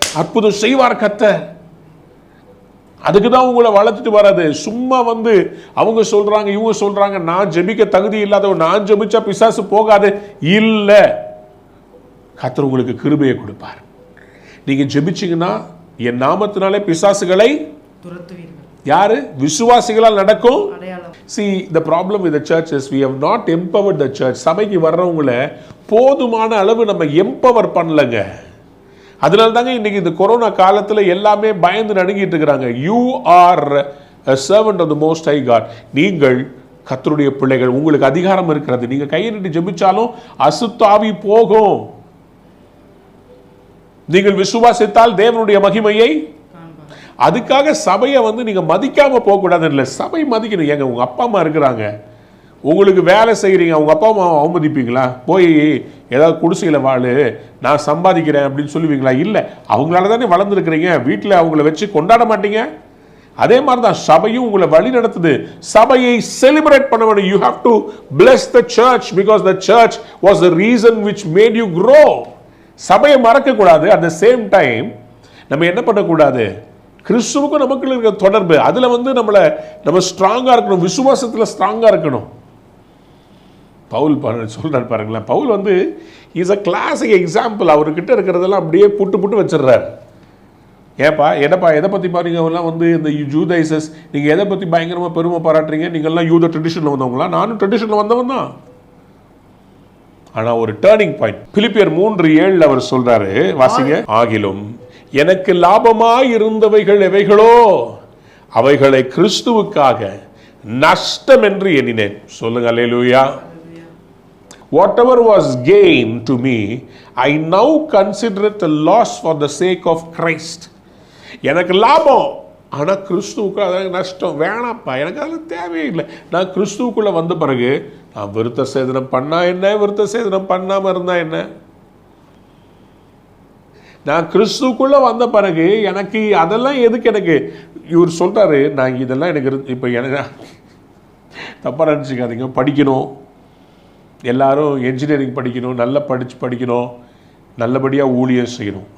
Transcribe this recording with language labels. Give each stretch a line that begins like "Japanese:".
Tamil: அற்புதம் செய்வார் கர்த்தர். அதுக்கு தான் உங்களை வளர்த்துட்டு வராது. சும்மா வந்து அவங்க சொல்றாங்க இவங்க சொல்றாங்க, நான் ஜெபிக்க தகுதி இல்லாதவன், நான் ஜெபிச்சா பிசாசு போகாது இல்ல. கர்த்தர் உங்களுக்கு கிருபையை கொடுப்பார். நீங்க ஜெபிச்சீங்கன்னா என் நாமத்தினாலே பிசாசுகளை துரத்துவீர்கள். யாரு? விசுவாசிகளால் நடக்கும். அடையாளம்.
English: See, the problem with the church is we have not empowered the church.
Tamil: சபைக்கு வர்றவங்கள போதுமான அளவு நம்ம எம்பவர் பண்ணலங்க. அதனால தாங்க இன்னைக்கு இந்த கொரோனா காலத்துல எல்லாமே பயந்து நடுங்கிட்டு இருக்கிறாங்க.
English: You are a servant of the most high God.
Tamil: நீங்கள் கர்த்தருடைய பிள்ளைகள், உங்களுக்கு அதிகாரம் இருக்கிறது. நீங்க கையை நீட்டி ஜெபிச்சாலும் அசுத்தாவி போகும். நீங்கள் விசுவாசித்தால் தேவனுடைய மகிமையை. அதுக்காக சபையை வந்து நீங்க மதிக்காம போக கூடாது. இல்லை, சபை மதிக்கணும். ஏங்க, உங்க அப்பா அம்மா இருக்கிறாங்க, உங்களுக்கு வேலை செய்கிறீங்க, அவங்க அப்பா அம்மா அவமதிப்பீங்களா? போய் ஏதாவது குடிசையில் வாழு, நான் சம்பாதிக்கிறேன் அப்படின்னு சொல்லுவீங்களா? இல்லை, அவங்களால தானே வளர்ந்துருக்கிறீங்க. வீட்டில் அவங்கள வச்சு கொண்டாட மாட்டீங்க. அதே மாதிரி தான் சபையும் உங்களை வழி நடத்துது. சபையை செலிப்ரேட் பண்ண வேண்டும்.
English: You have to bless the church because the church was the reason which made you grow.
Tamil: சபையை மறக்க கூடாது.
English: at the same time
Tamil: நம்ம என்ன பண்ணக்கூடாது? கிறிஸ்துவுக்கும் நமக்குள்ள இருக்கிற தொடர்பு, அதுல வந்து நம்ம ஸ்ட்ராங்கா இருக்கணும், விசுவாசத்துல ஸ்ட்ராங்கா இருக்கணும். பவுல் சொல்றாரு பாருங்களேன். பவுல் வந்து
English: Is a classic example.
Tamil: அவர்கிட்ட இருக்கிறதெல்லாம் அப்படியே புட்டு வச்சிடுறாரு. ஏப்பா என்னப்பா எதை பத்தி பாருங்க, எல்லாம் வந்து இந்த ஜூதைசஸ், நீங்க எதை பத்தி பயங்கரமா பெருமை பாராட்டுறீங்க? நீங்க எல்லாம் யூத ட்ரெடிஷன்ல வந்தவங்களா? நானும் ட்ரெடிஷன்ல வந்தவன் தான். ஆனா ஒரு டர்னிங் பாயிண்ட் பிலிப்பியர் 3:7 அவர் சொல்றாரு, வாசிங்க. ஆகிலும் எனக்கு லாபமாய் இருந்தவைகள் எவைகளோ அவைகளை கிறிஸ்துவுக்காக நஷ்டம் என்று எண்ணினேன். சொல்லுங்க அல்லேலூயா.
English: Whatever was gain to me, I now consider it a loss for the sake of Christ.
Tamil: எனக்கு லாபம், ஆனா கிறிஸ்துவுக்கு அதாவது நஷ்டம். வேணாப்பா, எனக்கு அதெல்லாம் தேவையில்லை. நான் கிறிஸ்துவுக்குள்ள வந்த பிறகு நான் விருத்த சேதனம் பண்ணா என்ன, விருத்த சேதனம் பண்ணாம இருந்தா என்ன? நான் கிறிஸ்துக்குள்ளே வந்த பிறகு எனக்கு அதெல்லாம் எதுக்கு எனக்கு இவர் சொல்கிறாரு, நான் இதெல்லாம் எனக்கு இப்போ எனக்கு தப்பாக நினச்சிக்காதீங்க, படிக்கணும், எல்லாரும் என்ஜினியரிங் படிக்கணும், நல்லா படிக்கணும், நல்லபடியாக ஊழியம் செய்யணும்.